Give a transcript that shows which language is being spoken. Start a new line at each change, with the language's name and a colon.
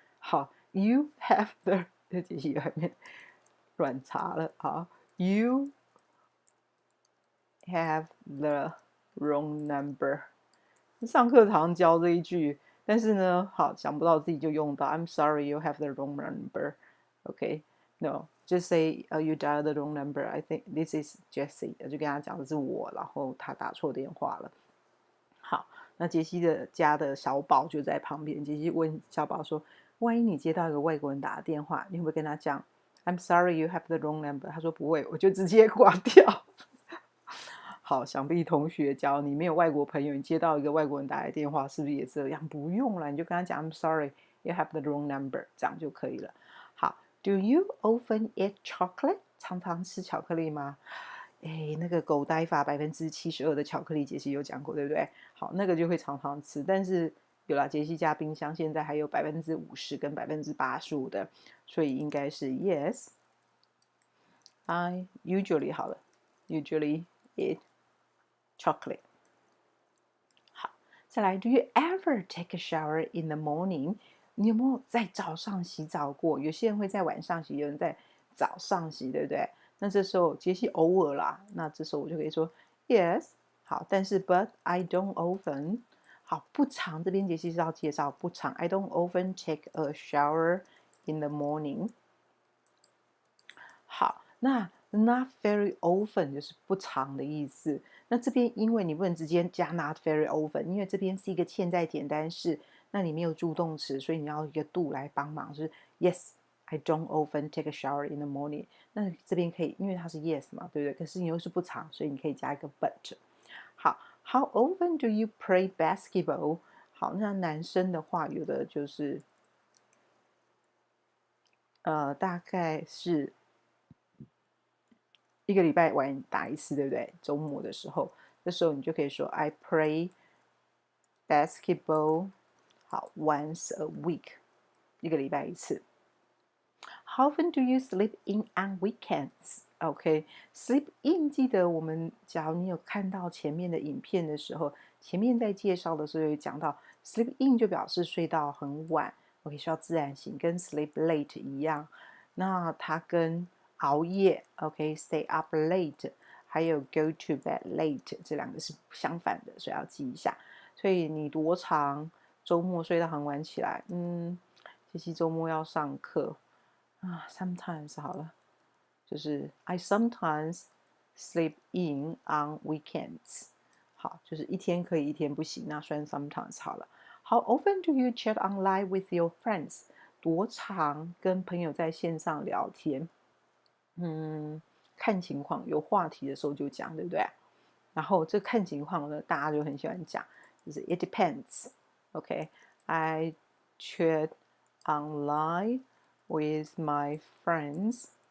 Chinese: 好 ，
English: You have the
Chinese: 杰西外面乱查了。
English: 好 ，You have the wrong number。
Chinese: 上课常教这一句，但是呢，好想不到自己就用到。
English: I'm sorry, you have the wrong number. Okay, no, just say you dialed the wrong number. I think this is Jessie.
Chinese: 就跟他讲的是我，然后他打错电话了。好，那杰西的家的小宝就在旁边。杰西问小宝说：“万一你接到一个外国人打的电话，你会不会跟他讲
English: I'm sorry, you have the wrong number？”
Chinese: 他说：“不会，我就直接挂掉。” 好，想必同学教你没有外国朋友，你接到一个外国人打来的电话，是不是也这样？不用了，你就跟他讲
English: I'm sorry, you have the wrong number，
Chinese: 这样就可以了。
English: 好 ，Do you often eat chocolate？
Chinese: 常常吃巧克力吗？那个狗呆法72%的巧克力，杰西有讲过，对不对？好，那个就会常常吃，但是有啦，杰西家冰箱现在还有50%跟85%的，所以应该是
English: Yes, I usually
Chinese: 好了 ，
English: usually eat chocolate。好，再来 ，Do you ever take a shower in the morning？
Chinese: 你有没有在早上洗澡过？有些人会在晚上洗，有人在早上洗，对不对？那这时候杰西偶尔啦，那这时候我就可以说 Yes。好，但是
English: But I don't often。
Chinese: 好，不常这边杰西是要介绍不常 ，
English: I don't often take a shower in the morning。
Chinese: 好，那 not very often 就是不常的意思。那这边因为你不能直接加 not very often， 因为这边是一个现在简单式，那你没有助动词，所以你要一个 do 来帮忙，就是 Yes,
English: I don't often take a shower in the morning。
Chinese: 那这边可以，因为它是 yes 嘛，对不对？可是你又是不常，所以你可以加一个 but。
English: 好 ，How often do you play basketball？
Chinese: 好，那男生的话，有的就是大概是一个礼拜玩打一次，对不对？周末的时候，这时候你就可以说
English: I play basketball。
Chinese: 好 ，
English: once a week，
Chinese: 一个礼拜一次。
English: How often do you sleep in on weekends?
Chinese: OK，sleep in， 记得我们假如你有看到前面的影片的时候，前面在介绍的时候有讲到 sleep in 就表示睡到很晚，OK，需要自然醒，跟 sleep late 一样。那它跟熬夜 ，OK，
English: stay up late，
Chinese: 还有
English: go to bed late
Chinese: 这两个是相反的，所以要记一下。所以你多长周末睡到很晚起来？这期周末要上课啊 ，sometimes 好了，就是
English: I sometimes sleep in on weekends。
Chinese: 好，就是一天可以，一天不行，那算 sometimes 好了。
English: How often do you chat online with your friends？
Chinese: 多长跟朋友在线上聊天？看情况，有话题的时候就讲，对不对？然后这看情况呢，大家就很喜欢讲，就是
English: it depends。
Chinese: OK，
English: I chat online with my friends.